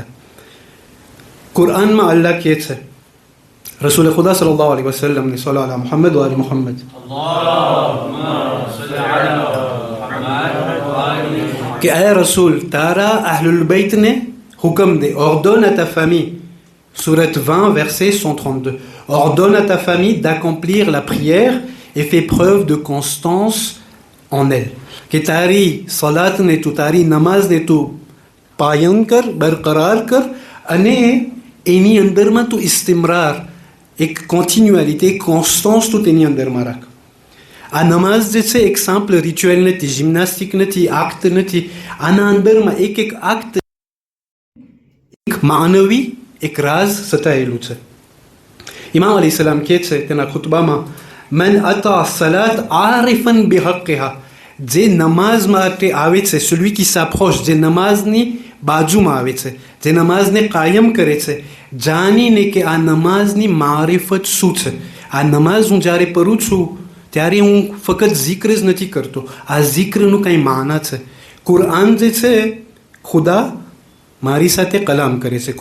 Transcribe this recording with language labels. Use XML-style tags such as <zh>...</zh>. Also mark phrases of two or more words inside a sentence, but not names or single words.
<gu>કુરાનમાં અલ્લાહ કહે છે, રસૂલ ખુદા</gu> <ar>صلى الله عليه وسلم</ar> <gu>ને</gu> <ar>صلى على محمد وآل محمد,</ar> <gu>કે આય રસૂલ તારા અહલુલ બૈતને હુકમ દે,</gu> <fr>ordonne à ta famille, Sourate 20 verset 132, ordonne à ta famille d'accomplir la prière et fais preuve de constance en elle.</fr> <gu>કે તારી સલાતને તું, તારી નમાઝને તું પાયન કર, બરકરાર કર, અને એની અંદરમાં તું ઇસ્તિમરાર, એક કોન્ટિન્યુઆલિટી, એક કોન્સ્ટન્સ તું તેની અંદરમાં રાખ. આ નમાઝ જે છે એક</gu> <en>simple ritual</en> <gu>નથી, જિમ્નાસ્ટિક નથી, આક્ટ નથી. આના અંદરમાં એક આક્ટ, એક માનવી, એક રાજ સતાયેલું છે. ઇમામ અલી સલામ કહે છે તેના ખુતબામાં,</gu> <ar>من أتى الصلاة عارفا بحقها,</ar> <gu>જે નમાઝ માટે આવે છે,</gu> <fr>celui qui s'approche,</fr> <gu>જે નમાઝની બાજુમાં આવે છે, જે નમાઝને કાયમ કરે છે, જાણીને કે આ નમાઝની મારિફત શું છે. આ નમાઝ હું જ્યારે પઢું છું ત્યારે હું ફક્ત zikr જ નથી કરતો, આ zikરનું કંઈ માના છે. કુરાન જે છે, ખુદા મારી સાથે કલામ કરે છે.</gu>